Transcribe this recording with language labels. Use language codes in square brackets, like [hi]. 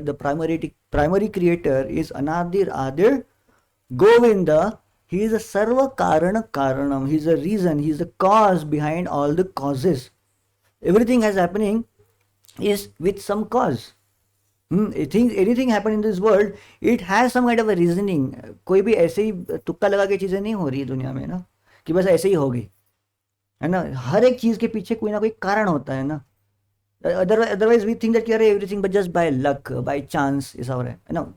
[en] The primary creator is Anadir Adir. Govinda, he is a Sarva Karana Karanam. He is a reason, he is the cause behind all the causes. Everything has happening is with some cause. Anything happen in this world, it has some kind of a reasoning. [hi] कोई भी ऐसे ही तुक्का लगा के चीजें नहीं हो रही है दुनिया में ना, कि बस ऐसे ही होगी, है ना. हर एक चीज के पीछे कोई ना कोई कारण होता है ना. [en] Otherwise we think that everything but just by luck, by chance is our, है ना.